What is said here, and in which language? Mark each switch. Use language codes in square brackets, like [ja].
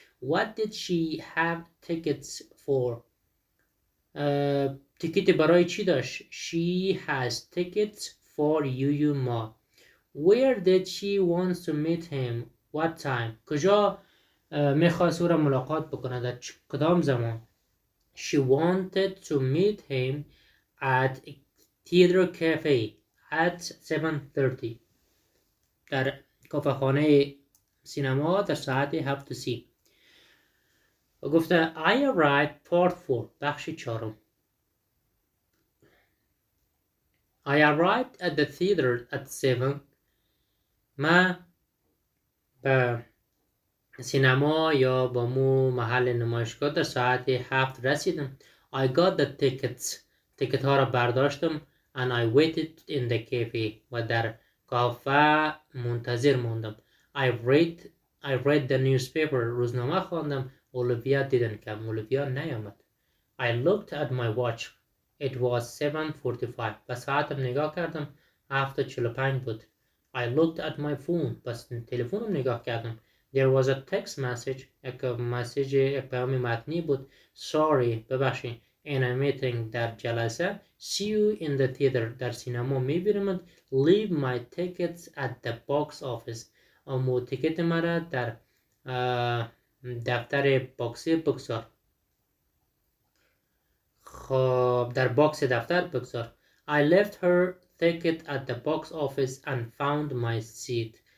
[en] What did she have tickets for? [fa] تیکت برای چی داشت؟ [en] She has tickets for you ma. Where did she want to meet him? What time? [fa] کجا میخواست او را ملاقات بکنه؟ در کدام زمان؟ [en] She wanted to meet him at theater cafe at 7:30. [fa] در کافه خانه سینما در ساعت 7:30. و گفته [en] I arrived part 4 [fa] بخش 4. [en] I arrived at the theater at 7. [fa] من به سینما یا با محل نمایشگاه در ساعت 7 رسیدم. [en] I got the tickets. [fa] تیکت ها را برداشتم [en] and I waited in the cafe. [fa] و در کافه منتظر موندم. [en] I read the newspaper. [fa] روزنامه خواندم. [en] Olivia didn't come. [fa] Olivia نیامد. [en] I looked at my watch. It was 7:45. [fa] به ساعتم نگاه کردم. 7:45 بود. [en] I looked at my phone. [fa] بس تلفنم نگاه کردم. [en] There was a text message. [fa] یک پیام متنی بود. Sorry. ببخشید. [en] In a meeting. [fa] در جلسه. [en] See you in the theater. [fa] در سینما میبینم. [en] Leave my tickets at the box office. [fa] اما تیکت مرا در دفتر باکسی بگذار. خب در باکس دفتر بگذار. [en] I left her ticket at the box office and found my seat.